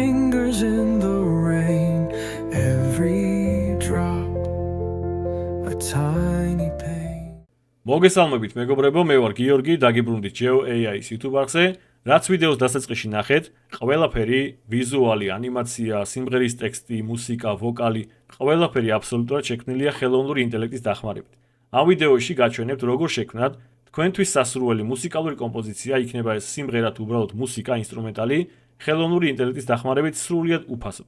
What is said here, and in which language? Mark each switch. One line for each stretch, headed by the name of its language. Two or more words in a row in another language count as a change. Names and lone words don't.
English: lingers in the rain, every drop a tiny pain.
Georgian: მოგესალმებით მეგობრებო, მე ვარ გიორგი, დაგიბრუნდით GeoAI-ის YouTube არხზე. რაც ვიდეოს დასაწყისში ნახეთ, ყველაფერი ვიზუალი, ანიმაცია, სიმღერის ტექსტი, მუსიკა, ვოკალი, ყველაფერი აბსოლუტურად შექმნილია ხელოვნური ინტელექტის დახმარებით. ამ ვიდეოში გაჩვენებთ, როგორ შექმნათ თქვენთვის სასურველი მუსიკალური კომპოზიცია, იქნება ეს სიმღერა თუ უბრალოდ მუსიკა, ინსტრუმენტალი, ხელოვნური ინტელექტის დახმარებით სრულიად უფასოდ.